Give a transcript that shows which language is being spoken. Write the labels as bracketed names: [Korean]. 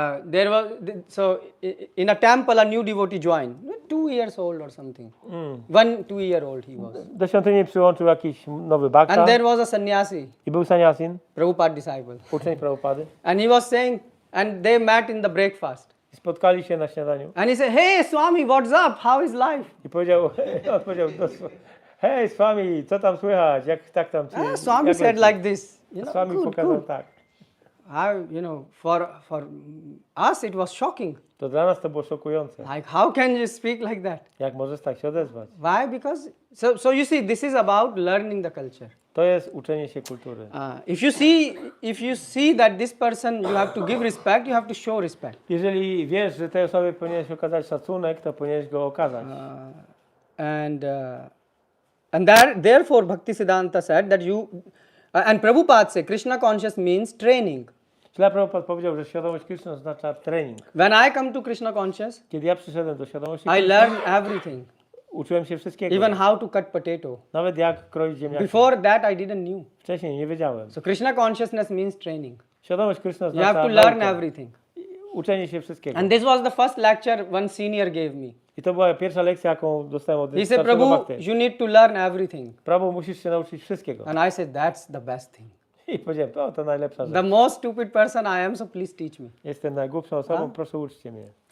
[English] there was in a temple a new devotee joined, 2 years old or something. 2 year old he was. [Polish] Do świątyni przyłączył jakiś nowy bhakta. [English] And there was a sannyasi. [Polish] I był sannyasin. [English] Prabhupada disciple. [Polish] Uczeń Prabhupady. [English] And he was saying, and they met in the breakfast. [Polish] Spotkali się na śniadaniu. [English] And he said, hey Swami, what's up? How is life? [Polish] I odpowiedział, hej Swami, co tam słychać? Jak tak tam ci? [English] Swami said like this. [Polish] Swami pokazał tak. [English] For us it was shocking. [Polish] To dla nas to było szokujące. [English] Like, how can you speak like that? [Polish] Jak możesz tak się odezwać? [English] Why? Because so you see, this is about learning the culture. [Polish] To jest uczenie się kultury. [English] If you see that this person you have to give respect, you have to show respect. [Polish] Jeżeli wiesz, że tej osobie powinieneś okazać szacunek, to powinieneś go okazać. [English] And therefore Bhaktisiddhanta said that and Prabhupada said Krishna conscious means training. [Polish] Śla Prabhupada powiedział, że świadomość Krishna oznacza trening. [English] When I come to Krishna conscious, [Polish] kiedy ja przyszedłem do świadomości [English] I learn everything. [Polish] Uczyłem się wszystkiego. [English] Even how to cut potato. [Polish] Nawet jak kroić ziemniaki. [English] Before that I didn't knew. [Polish] Wcześniej nie wiedziałem. [English] So Krishna consciousness means training. [Polish] Świadomość Krishna [English] You have to [Polish] oznacza [English] learn [Polish] naukę. [English] everything. [Polish] Uczenie się wszystkiego. [English] And this was the first lecture one senior gave me. [Polish] I to była pierwsza lekcja, jaką dostałem od [English] He said, [Polish] starszego [English] Prabhu, [Polish] bhakty. [English] you need to learn everything. [Polish] Prabhu, musisz się nauczyć wszystkiego. [English] And I said, that's the best thing. [Polish] I powiedziałem, to najlepsza rzecz. [English] The most stupid person I am, so please teach me. [Polish] Jestem najgłupszą osobą, proszę uczcie mnie.